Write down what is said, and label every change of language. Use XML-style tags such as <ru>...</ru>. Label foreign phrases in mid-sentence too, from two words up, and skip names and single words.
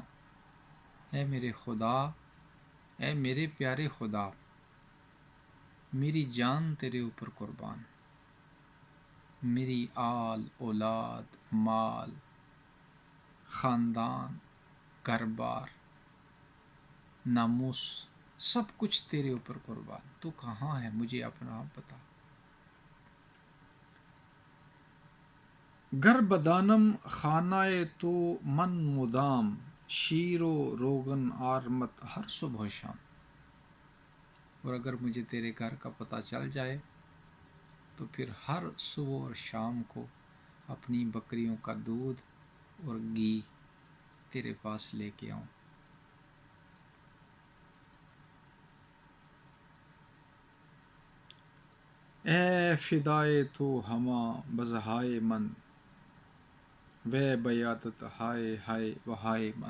<ur>اے میرے خدا، اے میرے پیارے خدا، میری جان تیرے اوپر قربان، میری آل اولاد مال خاندان گھر بار ناموس سب کچھ تیرے اوپر قربان، تو کہاں ہے؟ مجھے اپنا بتا۔</ur> <fa>گر بدانم خانہ تو من مدام، شیر و روغن آرمت ہر صبح و شام۔</fa> <ur>اور اگر مجھے تیرے گھر کا پتہ چل جائے تو پھر ہر صبح اور شام کو اپنی بکریوں کا دودھ اور گھی تیرے پاس لے کے آؤں۔</ur> <fa>اے فدائے تو ہما بزہائے من، وے بیادت ہائے ہائے و ہائے من۔</fa>